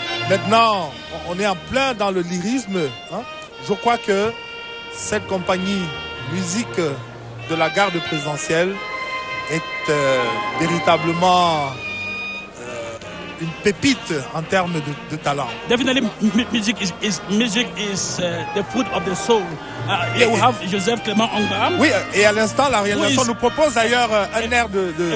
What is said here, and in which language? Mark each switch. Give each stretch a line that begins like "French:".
French: Maintenant, on est en plein dans le lyrisme. Je crois que cette compagnie musique de la garde présidentielle est véritablement une pépite en termes de talent.
English: Definitely, music is the food of the soul. Here we have Joseph Clément Ongba.
French: Oui, et à l'instant, la réalisation nous propose d'ailleurs un air de